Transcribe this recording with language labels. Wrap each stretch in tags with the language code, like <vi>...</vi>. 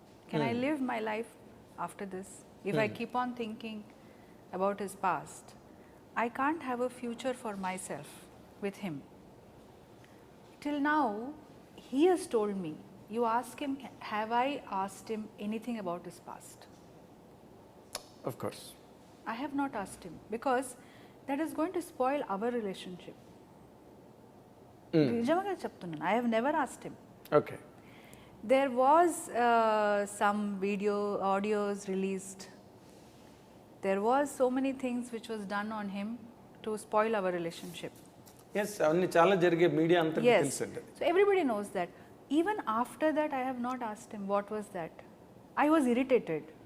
<en>Can I live my life after this? If I keep on thinking about his past, I can't have a future for my self with him. Till now, he has told me, you ask him, have I asked him anything about his past? Of course. I have not asked him because that is going to spoil our relationship.</en> <te>నిజంగా చెప్తున్నాను,</te> <en>I have never asked him. Okay. There was some audios released. There was so many things which was done on him to spoil our relationship.</en> <te>Yes, అవన్నీ చాలా జరిగే, media అంతా తెలుసండి.</te> <en>So everybody knows that. Even after that, I have not asked him what was that. I was irritated.</en>